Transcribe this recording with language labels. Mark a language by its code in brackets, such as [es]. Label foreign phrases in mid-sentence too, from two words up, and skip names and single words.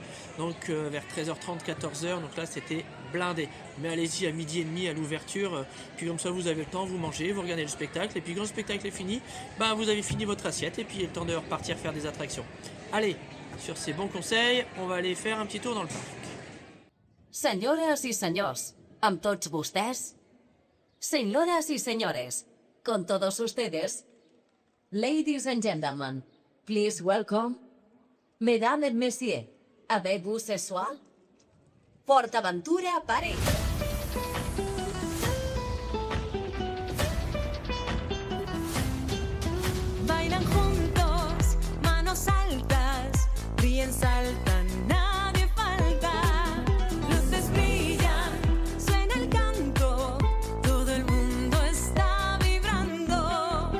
[fr] Donc vers 13h30, 14h, donc là c'était blindé. Mais allez-y à midi et demi à l'ouverture. Puis comme ça vous avez le temps, vous mangez, vous regardez le spectacle. Et puis quand le spectacle est fini, vous avez fini votre assiette. Et puis il est le temps de repartir faire des attractions. Allez, sur ces bons conseils, on va aller faire un petit tour dans le parc. [ca] Senyores i senyors, amb tots vostès, [es] señoras y señores, con todos ustedes, [en] ladies and gentlemen, please welcome, [fr] mesdames et messieurs, avec vous ce soir, PortAventura Paris. [es] Bailan juntos, manos altas, ríen, saltan, nadie falta. Luces brillan, suena el canto, todo el mundo está vibrando.